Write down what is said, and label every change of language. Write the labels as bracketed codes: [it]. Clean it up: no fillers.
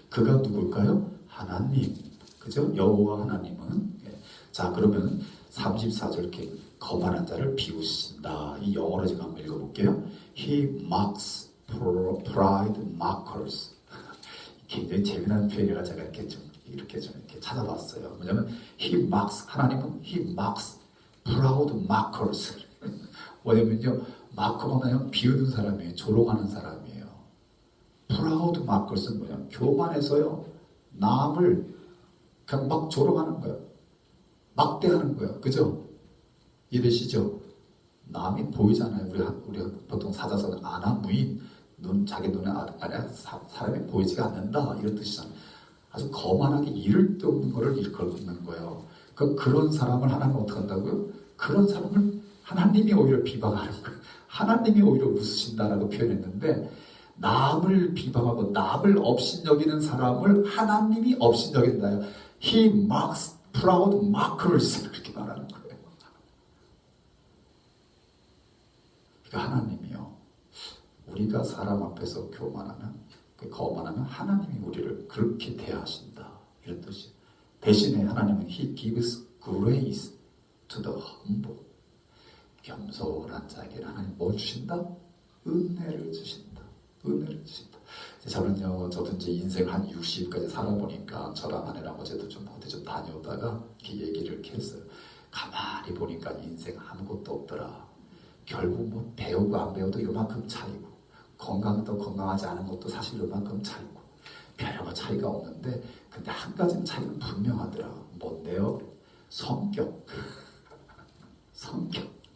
[ko] 그가 누굴까요? 하나님. 그죠? 여호와 하나님은. 자, 그러면 34절 이렇게 거만한 자를 비우신다. 이 영어로 제가 한번 읽어볼게요. [en] He mocks pride mockers. [ko] 굉장히 재미난 표현이라 제가 이렇게 좀 이렇게 찾아봤어요. 뭐냐면 [en] He mocks, 하나님은 He mocks proud mockers. [ko] 뭐냐면요, 마커가 그냥 비웃는 사람이에요. 조롱하는 사람이에요. [en] proud mockers [ko] 는 뭐냐면 교만해서요, 남을 그냥 막 조롱하는 거예요. 막대하는 거예요. 그죠? 이해되시죠? 남이 보이잖아요. 우리 보통 사자성어는 아나무인, 자기 눈에 사람이 보이지가 않는다 이런 뜻이잖아요. 아주 거만하게 이를 데 없는 거를 일컬는 거예요. 그런 사람을 하나님은 어떻게 한다고요? 그런 사람을 하나님이 오히려 비방하는 거예요. 하나님이 오히려 웃으신다라고 표현했는데, 남을 비방하고 남을 업신여기는 사람을 하나님이 업신여긴다요. [en] He mocks proud mockers [ko] 그렇게 말하는 거예요. 그러니까 하나님이요, 우리가 사람 앞에서 거만하면 하나님이 우리를 그렇게 대하신다 이런 뜻이에요. 대신에 하나님은 [en] He gives grace to the humble. [ko] 겸손한 자에게는 하나님 뭘 주신다? 은혜를 주신다. 은혜를 주신다. 저도 이제 인생 한 60까지 살아보니까 저랑 아내랑 어제도 좀 어디 좀 다녀오다가 이렇게 얘기를 이렇게 했어요. 가만히 보니까 인생 아무것도 없더라. 결국 뭐 배우고 안 배워도 요만큼 차이고, 건강도 건강하지 않은 것도 사실 요만큼 차이고, 별거 차이가 없는데, 근데 한 가지는 차이는 분명하더라. 뭔데요? 성격. 성격.